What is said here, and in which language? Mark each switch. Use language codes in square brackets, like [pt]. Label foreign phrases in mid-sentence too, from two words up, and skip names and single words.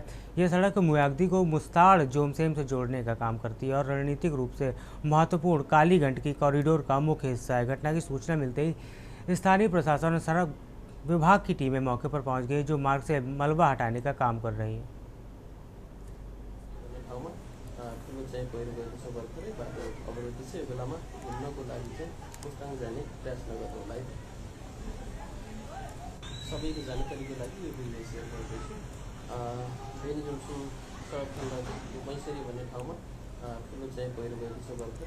[hi] यह सड़क म्याग्दी को मुस्ताड़ जोमसेम से जोड़ने का काम करती है और रणनीतिक रूप से महत्वपूर्ण काली गंडकी कॉरिडोर का मुख्य हिस्सा है। घटना की सूचना मिलते ही स्थानीय प्रशासन और सड़क विभाग की टीमें मौके पर पहुंच गई, जो मार्ग से मलबा हटाने का काम कर रही है। [ne] सबैको जानकारीको लागि यो भिडियो सेयर गर्दैछु। बेनी जोमसुम सडक खण्ड मैसरी भन्ने ठाउँमा ठुलो चाहिँ पहिरो गएको छ भर्खरै।